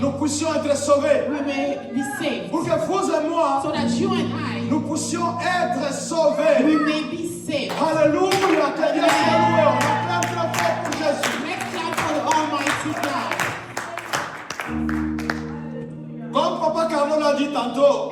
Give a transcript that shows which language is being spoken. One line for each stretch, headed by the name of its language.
French: nous puissions être sauvés.
English: we may be saved.
French: Pour que vous et moi,
English: So that you and I,
French: nous puissions être
English: we
French: sauvés.
English: may be saved.
French: Alléluia, que Dieu soit loué. On acclame très fort pour Jésus.
English: Let's clap for the Almighty God.
French: Comme Papa Carlo l'a dit tantôt,